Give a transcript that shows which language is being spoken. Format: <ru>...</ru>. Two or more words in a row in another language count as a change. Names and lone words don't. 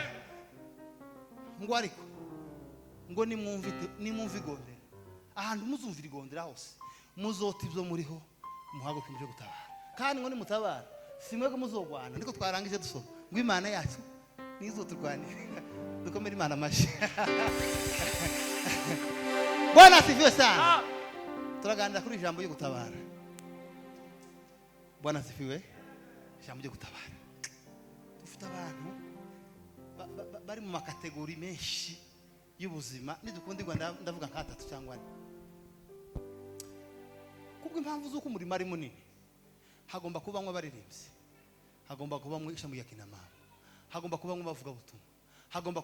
<rn>Ngo ariko ngo nimwumve igondera ahantu muzumvira igondera hose muzota ibyo muriho muhaguruke muje gutabara kandi ngo nimutabara simwe ko muzogwana niko twarangije dusoma ngo Imana yacu nizo turwanira dukomere Imana amashi</rn> <sw>Bwana asifiwe</sw> <rn>sana turaganira kuri ijambo ryo gutabara</rn> <sw>Bwana asifiwe</sw> <rn>ijambo ryo gutabara dufite abantu bari mu makategori menshi y'ubuzima nidukundirwa ndavuga nka 3 cyangwa 4 kubwo impamvu z'uko umurimo ari munini hagomba kubamwe abaririmbyi hagomba kubamwe ishami ya kinama hagomba kubamwe bavuga butumwa hagomba</rn>